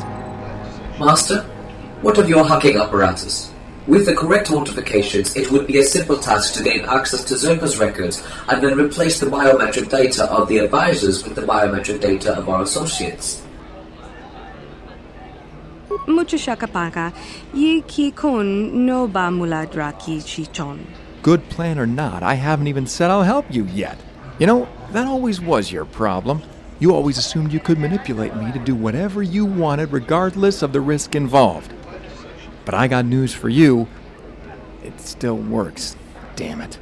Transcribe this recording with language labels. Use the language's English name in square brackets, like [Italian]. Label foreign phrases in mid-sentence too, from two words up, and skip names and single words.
[English] Master, what of your hacking apparatus? With the correct authentications, it would be a simple task to gain access to Zerka's records and then replace the biometric data of the advisors with the biometric data of our associates. Mucho shakapaka, yi ki kon no ba muladra ki chichon. Good plan or not, I haven't even said I'll help you yet. You know, that always was your problem. You always assumed you could manipulate me to do whatever you wanted regardless of the risk involved. But I got news for you. It still works. Damn it.